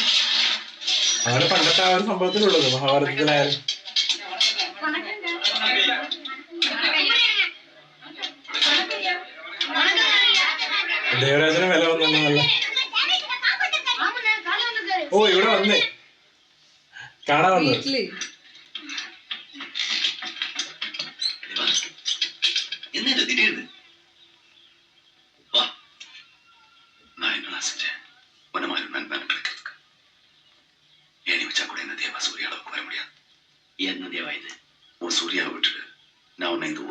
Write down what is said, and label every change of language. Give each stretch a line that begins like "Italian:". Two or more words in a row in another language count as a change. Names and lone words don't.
Malayalam: അങ്ങനെ പണ്ടത്തെ ആ ഒരു സംഭവത്തിലുള്ളത് മഹാഭാരതത്തിലായാലും. ദേവരാജന് വില വന്നു നല്ല. ഓ ഇവിടെ വന്നേ കാണാൻ വന്നു. വീട്ടില്
Tamil: என்ன இது திடீர்னு வா நான் என்ன செஞ்சேன் உன்ன மாதிரி நண்பன் கிடைக்கிறதுக்கு ஏணி வச்சா கூட என்ன தேவா சூரிய அளவுக்கு வர முடியாது என்ன தேவா இது உன் சூர்யாவை விட்டுட்டு நான் உன்னை இந்த